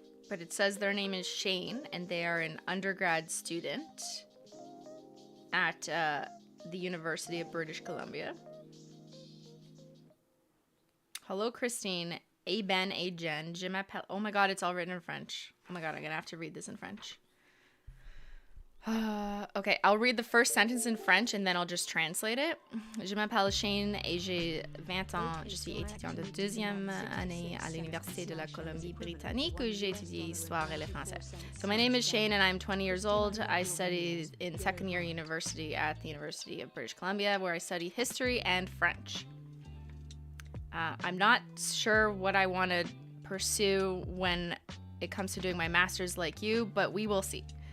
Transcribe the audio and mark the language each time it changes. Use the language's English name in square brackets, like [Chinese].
[English] But it says their name is Shane, and they are an undergrad student at the University of British Columbia. Hello, Christine. Ben, Jen, [French] je m'appelle. [English] Oh my god, it's all written in French. Oh my god, I'm gonna have to read this in French. Okay, I'll read the first sentence in French and then I'll just translate it. [French] Je m'appelle Shane et j'ai 20 ans. Je suis étudiante de deuxième année à l'Université de la Colombie-Britannique où j'ai étudié l'histoire et le français. [English] So my name is Shane and I'm 20 years old. I studied in second year university at the University of British Columbia where I studied history and French. I'm not sure what I want to pursue when it comes to doing my master's like you, but we will see.